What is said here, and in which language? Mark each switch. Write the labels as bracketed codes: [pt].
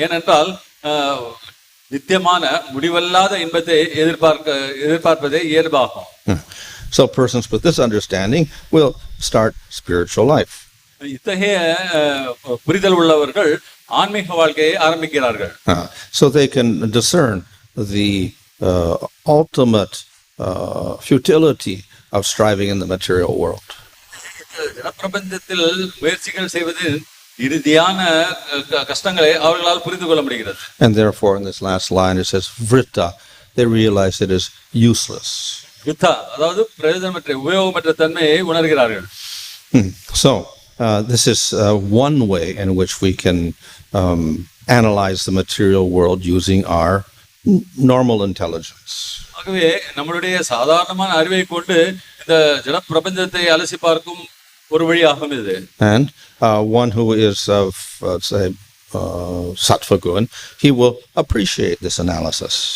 [ta] ஏனென்றால் நித்தியமான முடிவல்லாத இன்பத்தை எதிர்பார்ப்பதே இயல்பாகும். [en] So persons with this understanding will start spiritual life. [ta] இத்தகைய புரிதல் உள்ளவர்கள் ஆன்மீக வாழ்க்கையை ஆரம்பிக்கிறார்கள். [en] So they can discern the ultimate futility of striving in the material world. [ta] பிரபஞ்சத்தில் முயற்சிகள் செய்வதில் இறுதியான கஷ்டங்களை அவர்களால் புரிந்து கொள்ள முடிகிறது. [en] And therefore in this last line it says vṛthā, they realize it is useless. [ta] vṛthā அதாவது பிரயோஜனமற்ற உபயோகமற்ற தன்மையை உணர்கிறார்கள். [en] So this is one way in which we can analyze the material world using our normal intelligence. [ta] ஆகவே நம்மளுடைய சாதாரணமான அறிவை கொண்டு இந்த ஜட பிரபஞ்சத்தை அலசி பார்க்கும் ஒரு வழியாகும் இது. [en] And one who is of say sattva gun, he will appreciate this analysis.